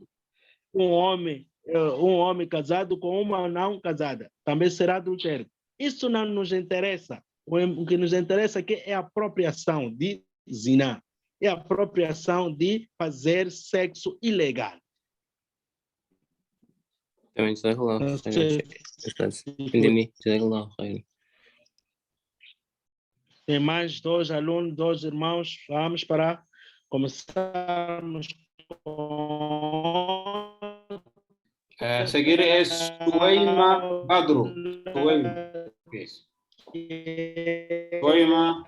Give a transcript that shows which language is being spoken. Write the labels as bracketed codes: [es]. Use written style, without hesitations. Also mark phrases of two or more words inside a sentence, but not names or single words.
[pt] Um homem casado com uma não casada também será adultério. Isso não nos interessa. O que nos interessa aqui é a apropriação de zina, é a apropriação de fazer sexo ilegal. [ar] Também جزاك الله [pt] Não [ar] خيرا [pt] sei [ar] أستاذ. [pt] se Entendi. [ar] جزاك الله خيرا. [pt] tem mais dois alunos, dois irmãos. Vamos para começarmos com A seguir é Sueima Badro. Sueima. Isso. Sueima.